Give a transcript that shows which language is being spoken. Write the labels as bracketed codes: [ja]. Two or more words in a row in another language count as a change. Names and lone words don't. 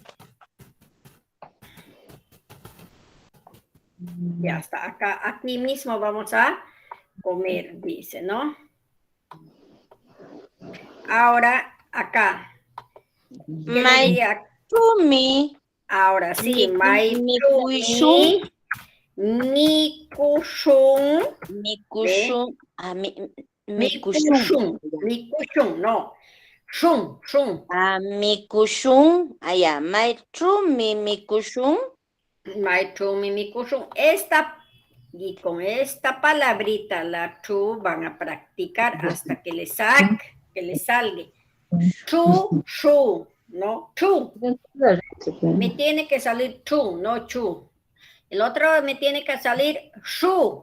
[es] Ya está, acá, aquí mismo vamos a comer, dice, ¿no? Ahora, acá. [qu] Maitumi. [es] Ahora sí, [qu] Mikushun. Mikushun. Mikushun. Mikushun, no. Shun. Mikushun. Allá, Maitumi Mikushun. Maitumi Mikushun. [es] Y con esta palabrita, la chu, van a practicar hasta que le salga. Chu, shu, ¿no? Chu. Me tiene que salir chu, no chu. El otro me tiene que salir shu.